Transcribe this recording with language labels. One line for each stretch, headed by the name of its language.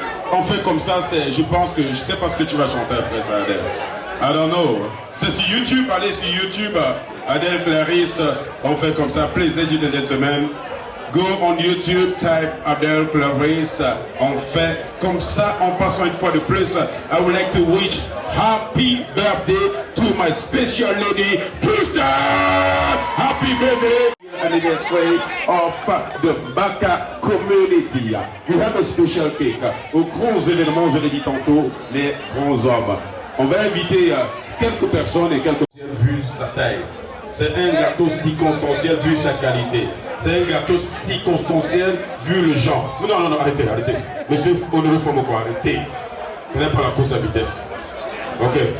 French: On fait comme ça, je pense que je sais pas ce que tu vas chanter après ça, Adèle.
English: I don't know.
French: C'est sur YouTube, allez sur YouTube. Adèle Clarisse, on fait comme ça.
English: Please, ladies and gentlemen, go on YouTube, type Adèle Clarisse.
French: On fait comme ça, en passant une fois de plus.
English: I would like to wish happy birthday to my special lady, Krista! Happy birthday! Anniversary of the Baka community. We have a special cake.
French: Aux grands événements, je l'ai dit tantôt, les grands hommes. On va inviter quelques personnes et quelques vu sa taille. C'est un gâteau circonstanciel vu sa qualité. C'est un gâteau circonstanciel vu le genre. Non, arrêtez. Monsieur Honoré Fomoko, arrêtez. Ce n'est pas la course à vitesse. Ok.